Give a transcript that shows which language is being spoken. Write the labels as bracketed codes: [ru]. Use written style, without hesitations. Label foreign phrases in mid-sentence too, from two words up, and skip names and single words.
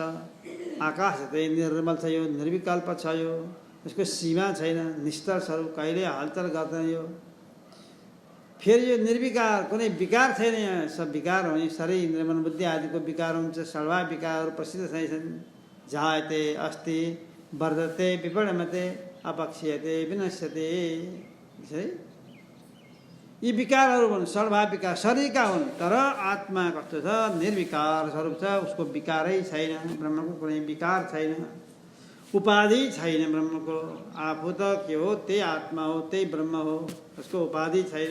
[ne] आकाश चाहिँ निर्मल छ, यो निर्विकल्प छ, यो यसको सीमा छैन, निस्तर स्वरूप, कहिले हलचल गर्दैन यो। फेरि यो निर्विकार, कुनै विकार छैन यहाँ। सब विकार हो नि, शरीर इन्द्रिय मन बुद्धि आदिको विकार हुन्छ। सर्वा विकारहरू प्रसिद्ध छन्। [sa] जायते अस्ति वर्धते विपणमते अपक्षीयते विनश्यते। [ne] यी विकारहरू हुन्, सर्वा विकार शरीरका हुन्। तर आत्मा कस्तो छ? निर्विकार स्वरूप छ, उसको विकारै छैन। ब्रह्मको कुनै विकार छैन, उपाधि छैन ब्रह्मको। आफू त के हो? त्यही आत्मा हो, त्यही ब्रह्म हो, उसको उपाधि छैन।